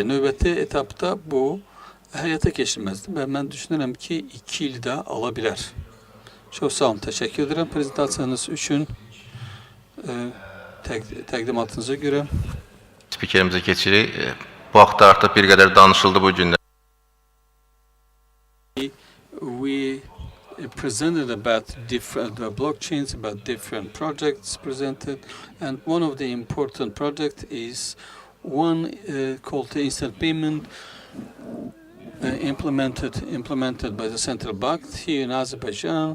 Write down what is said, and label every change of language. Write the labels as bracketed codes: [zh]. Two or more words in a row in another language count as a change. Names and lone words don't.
[az] Yəni növbəti etapda bu həyata keçirilməzdir və mən düşünürəm ki, 2 ildə ala bilər. Çox sağ olun, təşəkkür edirəm prezentasiyanız üçün, təqdimatınıza görə. Spikerimizə keçirik. Bu haqda artıq bir qədər danışıldı bu gündə. [en] We presented about different blockchains, about different projects presented, and one of the important projects is one called the instant payment, implemented by the central bank here in Azerbaijan.